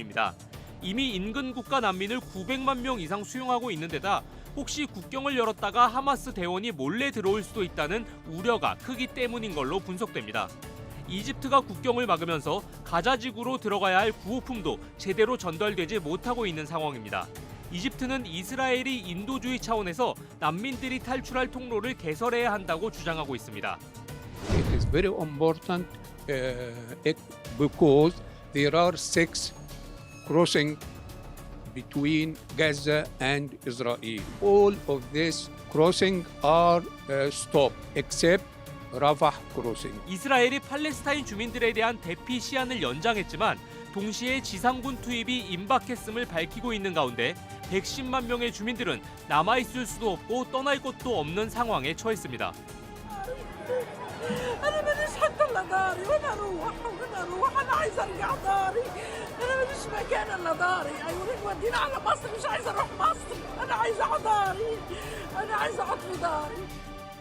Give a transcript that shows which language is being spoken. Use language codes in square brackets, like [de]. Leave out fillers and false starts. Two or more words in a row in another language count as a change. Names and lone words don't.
[ko] 이미 인근 국가 난민을 900만 명 이상 수용하고 있는 데다 혹시 국경을 열었다가 하마스 대원이 몰래 들어올 수도 있다는 우려가 크기 때문인 걸로 분석됩니다. 이집트가 국경을 막으면서 가자지구로 들어가야 할 구호품도 제대로 전달되지 못하고 있는 상황입니다. 이집트는 이스라엘이 인도주의 차원에서 난민들이 탈출할 통로를 개설해야 한다고 주장하고 있습니다. [en] It is very important because there are 6 crossing between Gaza and Israel. All of this crossing are stopped except Rafah crossing. [ko] 이스라엘이 팔레스타인 주민들에 대한 대피 시한을 연장했지만 동시에 지상군 투입이 임박했음을 밝히고 있는 가운데 110만 명의 주민들은 남아있을 수도 없고 떠날 곳도 없는 상황에 처했습니다. [ar] انا مانيش حتى الا داري وانا اروح انا عايزه ارجع داري انا مانيش مكان الا داري ايوه ودينا على مصر مش عايزه اروح مصر انا عايزه اقعد داري انا عايزه اقعد في داري